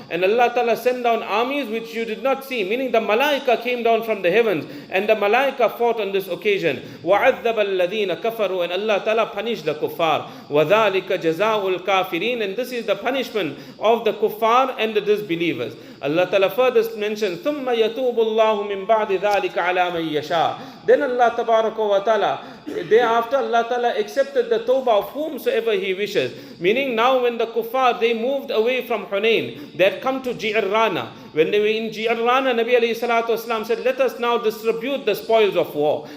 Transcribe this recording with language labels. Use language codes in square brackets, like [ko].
[en] And Allah Ta'ala sent down armies which you did not see. Meaning the malaika came down from the heavens. And the malaika fought on this occasion. [ar] وَعَذَّبَ الَّذِينَ كَفَرُوا. [en] And Allah Ta'ala punished the kuffar. [ar] وَذَلِكَ جَزَاءُ الْكَافِرِينَ. [en] And this is the punishment of the kuffar and the disbelievers. Allah Ta'ala further mentions, [ar] ثُمَّ يَتُوبُ اللَّهُ مِنْ بَعْدِ ذَلِكَ عَلَى مَنْ يَشَاءُ. [en] Then Allah Tabaraka wa Ta'ala, thereafter Allah Ta'ala accepted the Taubah of whomsoever He wishes. Meaning now when the kuffar, they moved away from Hunayn, they had come to Ji'rana. When they were in Ji'rana, Nabi alayhi salatu wasalam said, let us now distribute the spoils of war.